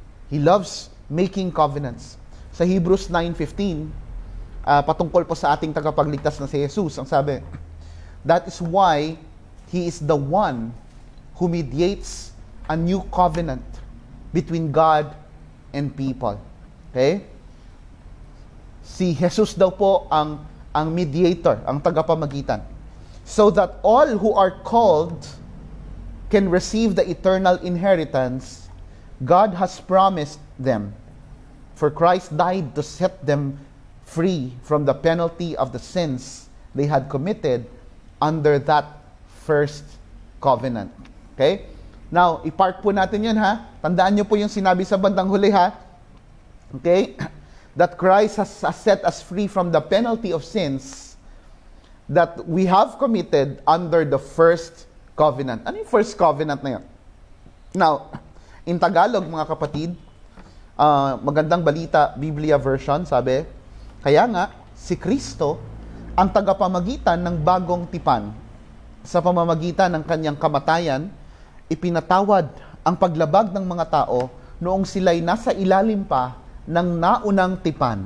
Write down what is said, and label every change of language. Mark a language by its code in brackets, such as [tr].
[en] He loves making covenants. [tl] Sa Hebrews 9:15, patungkol po sa ating tagapagligtas na si Jesus, ang sabi, [en] that is why He is the one who mediates a new covenant between God and people. Okay? [tl] Si Jesus daw po ang mediator, ang tagapamagitan. [en] So that all who are called can receive the eternal inheritance God has promised them. For Christ died to set them free from the penalty of the sins they had committed under that first covenant. [tl] Okay? Now, i-park po natin yun, ha? Tandaan nyo po yung sinabi sa bandang huli, ha? Okay? [en] That Christ has set us free from the penalty of sins that we have committed under the first covenant. [tl] Ano yung first covenant na yun? [en] Now, in Tagalog, [tl] mga kapatid, magandang balita, Biblia version, sabi, kaya nga, si Kristo ang tagapamagitan ng bagong tipan. Sa pamamagitan ng kanyang kamatayan, ipinatawad ang paglabag ng mga tao noong sila'y nasa ilalim pa ng naunang tipan.